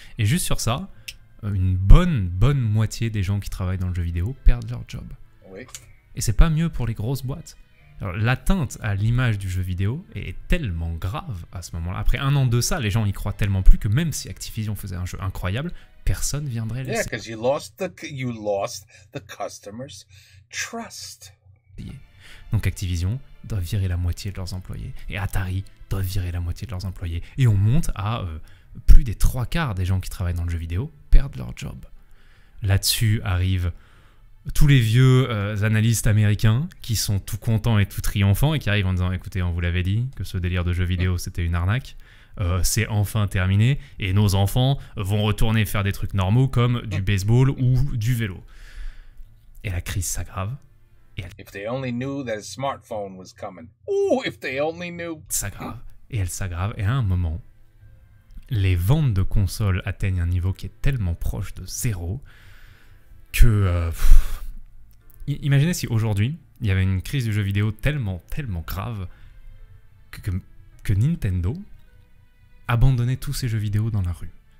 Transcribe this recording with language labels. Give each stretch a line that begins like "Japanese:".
French: Et juste sur ça, une bonne moitié des gens qui travaillent dans le jeu vidéo perdent leur job. Oui. Et c'est pas mieux pour les grosses boîtes. Alors, l'atteinte à l'image du jeu vidéo est tellement grave à ce moment-là. Après 1 an de ça, les gens y croient tellement plus que même si Activision faisait un jeu incroyable, personne viendrait laisser.
English: Yeah, because you lost the customer's trust.
French: Donc Activision doit virer la moitié de leurs employés. Et Atari doit virer la moitié de leurs employés. Et on monte à plus des 3/4 des gens qui travaillent dans le jeu vidéo perdent leur job. Là-dessus arrivent tous les vieux analystes américains qui sont tout contents et tout triomphants et qui arrivent en disant « Écoutez, on vous l'avait dit que ce délire de jeu vidéo, c'était une arnaque. C'est enfin terminé et nos enfants vont retourner faire des trucs normaux comme du baseball ou du vélo. » Et la crise s'aggrave.
English: If they only knew that a smartphone was coming. Ooh, if they only knew.
French: S'aggrave. Et elle s'aggrave. Et à un moment, les ventes de consoles atteignent un niveau qui est tellement proche de zéro que... imaginez si aujourd'hui, il y avait une crise du jeu vidéo tellement grave que Nintendo abandonnait tous ses jeux vidéo dans la rue.